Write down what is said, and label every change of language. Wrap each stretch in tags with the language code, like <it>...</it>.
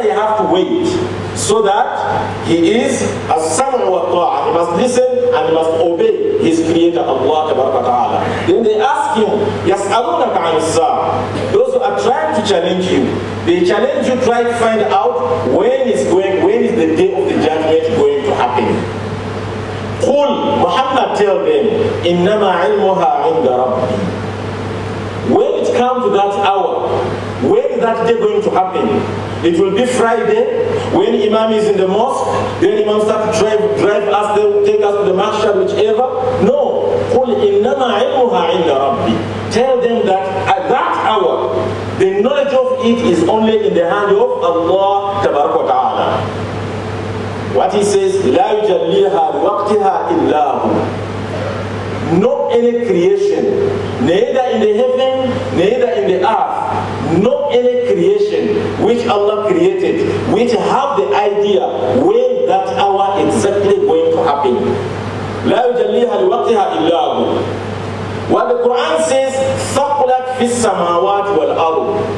<en>He have to wait, so that he is as-sam'u wa ta'a. He must listen and he must obey his creator Allah ta'ala. Then they ask him,</en> <ar>يَسْأَلُونَكَ عَنِ السَّاعَةِ.</ar> <en>Those who are trying to challenge you, they challenge you, try to find out when is the day of the judgment going to happen.</en> <ar>قُلْ,</ar> <en>Muhammad tell them,</en> <ar>إِنَّمَا عِلْمُهَا عِنْدَ رَبِّي.</ar> <en>When it comes to that hour, when is that day going to happen? It will be Friday, when Imam is in the mosque, then Imam starts to drive us, they will take us to the masjid, whichever.</en> <ar>No. قُلْ إِنَّمَا عِلْمُهَا عِنْدَ رَبِّي.</ar> <en>Tell them that at that hour, the knowledge of it is only in the hand of Allah Tabaraka wa Ta'ala. What he says,</en> <ar>لَا يُجَلِّيهَا لِوَقْتِهَا إِلَّا هُ.</ar> <en>No any creation, neither in the heaven, neither in the earth, no any creation which Allah created, which have the idea when that hour exactly going to happen.</en> <ar>لا يجليها لوقتها إلا هو.</ar> <en>What the Quran says,</en> <ar>ثقلت في السماوات والأرض.</ar>